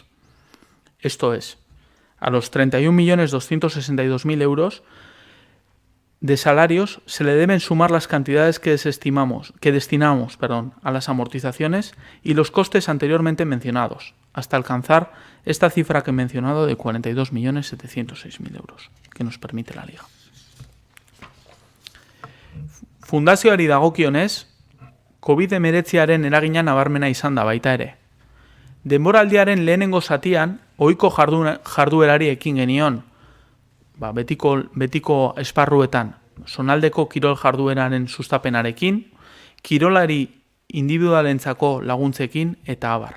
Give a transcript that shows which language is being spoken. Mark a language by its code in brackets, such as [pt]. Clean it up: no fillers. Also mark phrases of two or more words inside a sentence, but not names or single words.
[es] Esto es, a los 31.262.000 euros de salarios se le deben sumar las cantidades que destinamos a las amortizaciones y los costes anteriormente mencionados, hasta alcanzar esta cifra que he mencionado de 42.706.000 euros, que nos permite la Liga. [eu] Fundazioari dagokionez, COVID-19aren eragina nabarmena izan da baita ere. Denboraldiaren lehenengo zatian, ohiko jarduerari ekin genion, betiko esparruetan, zonaldeko kirol jardueraren sustapenarekin, kirolari individualentzako laguntzekin eta abar.